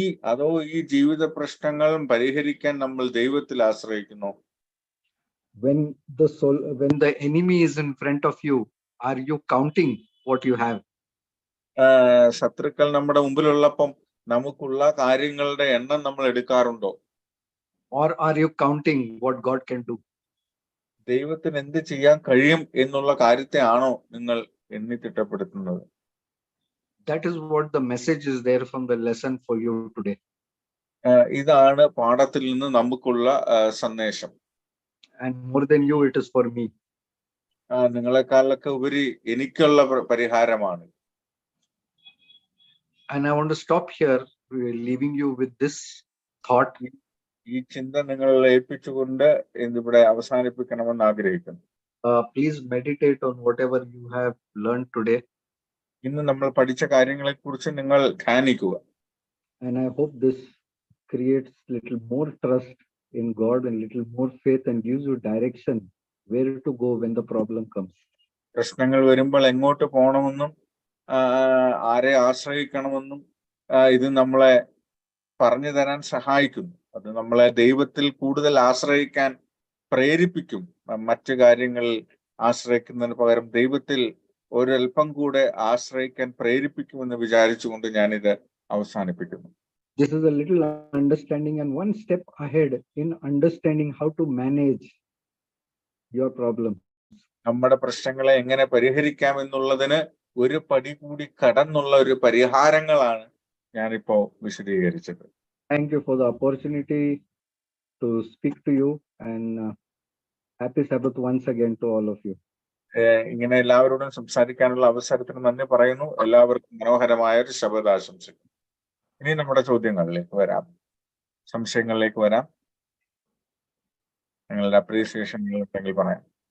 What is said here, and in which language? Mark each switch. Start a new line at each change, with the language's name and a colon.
Malayalam: അതോ ഈ ജീവിത പ്രശ്നങ്ങൾ പരിഹരിക്കാൻ നമ്മൾ ദൈവത്തിൽ ആശ്രയിക്കുന്നു?
English: When the enemy is in front of you, are you counting what you have?
Malayalam: ശത്രുക്കൾ നമ്മുടെ മുമ്പിലുള്ളപ്പം നമുക്കുള്ള കാര്യങ്ങളുടെ എണ്ണം നമ്മൾ എടുക്കാറുണ്ടോ?
English: Or are you counting what God can do?
Malayalam: ദൈവത്തിന് എന്ത് ചെയ്യാൻ കഴിയും എന്നുള്ള കാര്യത്തെ ആണോ നിങ്ങൾ എണ്ണിത്തിട്ടപ്പെടുത്തുന്നത്?
English: That is what the message is there from the lesson for you today.
Malayalam: ഇതാണ് പാഠത്തിൽ നിന്ന് നമുക്കുള്ള സന്ദേശം.
English: And more than you, it is for me.
Malayalam: നിങ്ങളെക്കാളൊക്കെ ഉപരി എനിക്കുള്ള പരിഹാരമാണ്.
English: And I want to stop here, leaving you with this thought.
Malayalam: ഈ ചിന്ത നിങ്ങളെ ഏൽപ്പിച്ചുകൊണ്ട് ഇവിടെ അവസാനിപ്പിക്കണമെന്ന് ആഗ്രഹിക്കുന്നു.
English: Please meditate on whatever you have learned today.
Malayalam: ഇന്ന് നമ്മൾ പഠിച്ച കാര്യങ്ങളെ കുറിച്ച് നിങ്ങൾ ധ്യാനിക്കുക.
English: And I hope this creates little more trust in God and little more faith and gives you direction where to go when the problem comes.
Malayalam: പ്രശ്നങ്ങൾ വരുമ്പോൾ എങ്ങോട്ട് പോകണമെന്നും ആരെ ആശ്രയിക്കണമെന്നും ഇത് നമ്മളെ പറഞ്ഞു തരാൻ സഹായിക്കുന്നു. അത് നമ്മളെ ദൈവത്തിൽ കൂടുതൽ ആശ്രയിക്കാൻ പ്രേരിപ്പിക്കും. മറ്റു കാര്യങ്ങളിൽ ആശ്രയിക്കുന്നതിന് പകരം ദൈവത്തിൽ ഒരൽപ്പം കൂടെ ആശ്രയിക്കാൻ പ്രേരിപ്പിക്കുമെന്ന് വിചാരിച്ചുകൊണ്ട് ഞാനിത് അവസാനിപ്പിക്കുന്നു.
English: This is a little understanding and one step ahead in understanding how to manage your problem.
Malayalam: നമ്മുടെ പ്രശ്നങ്ങളെ എങ്ങനെ പരിഹരിക്കാം എന്നുള്ളതിന് ഒരു പടി കൂടി കടന്നുള്ള ഒരു പരിഹാരങ്ങളാണ് ഞാനിപ്പോ വിശദീകരിച്ചത്.
English: Thank you for the opportunity to speak to you and happy Sabbath once again to all of you.
Malayalam: ഇങ്ങനെ എല്ലാവരോടും സംസാരിക്കാനുള്ള അവസരത്തിന് നന്ദി പറയുന്നു. എല്ലാവർക്കും മനോഹരമായ ഒരു ശബദ ആശംസിക്കുന്നു. ഇനി നമ്മുടെ ചോദ്യങ്ങളിലേക്ക് വരാം, സംശയങ്ങളിലേക്ക് വരാം. നിങ്ങളുടെ അപ്രീസിയേഷൻ ഉണ്ടെങ്കിൽ പറയാം.